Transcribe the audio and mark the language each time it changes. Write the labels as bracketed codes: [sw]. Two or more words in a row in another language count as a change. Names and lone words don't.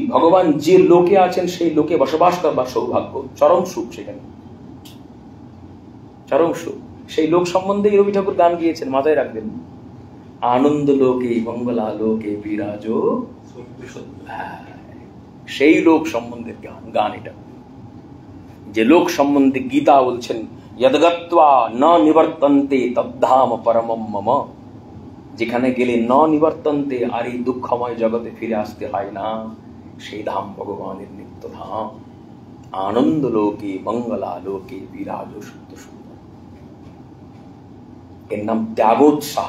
[bn] ভগবান যে লোকে আছেন সেই লোকে বসবাস করবার সৌভাগ্য, চরম সুখ সেখানে, চরম সুখ। সেই লোক সম্বন্ধে রবি ঠাকুর গান গিয়েছেন, মাথায় রাখবেন। আনন্দ লোকে মঙ্গলা লোকে বিরাজ, সেই লোক সম্বন্ধে গান এটা। যে লোক সম্বন্ধে গীতা বলছেন [sa] যদ্গত্বা ন নিবর্তন্তে তদ্ধাম পরমম মম, [bn] যেখানে গেলে [sa] ন নিবর্তন্তে, [bn] আর এই দুঃখময় জগতে ফিরে আসতে হয় না, সেই ধাম ভগবানের নিত্য ধাম। আনন্দ লোকে মঙ্গলা লোকে বিরাজ শুদ্ধ সুন্দর, এর নাম ত্যাগোৎসাহ।